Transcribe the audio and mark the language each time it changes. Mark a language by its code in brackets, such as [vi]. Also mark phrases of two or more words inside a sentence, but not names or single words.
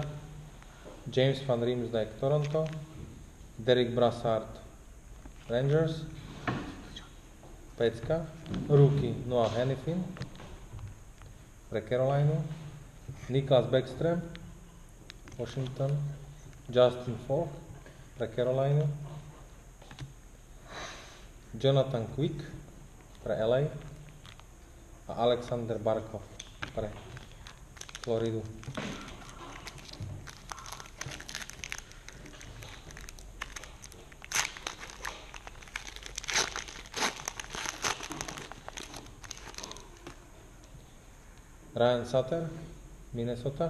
[sk] James Van Riemsdyk, Toronto. Derek Brassard, Rangers. Pecka. Rookie Noah Hannifin, pre Carolinu. Niklas Bäckström, Washington. Justin Falk, pre Carolinu. Jonathan Quick, pre LA. A Alexander Barkov, pre Floridu. Ryan Sutter, Minnesota.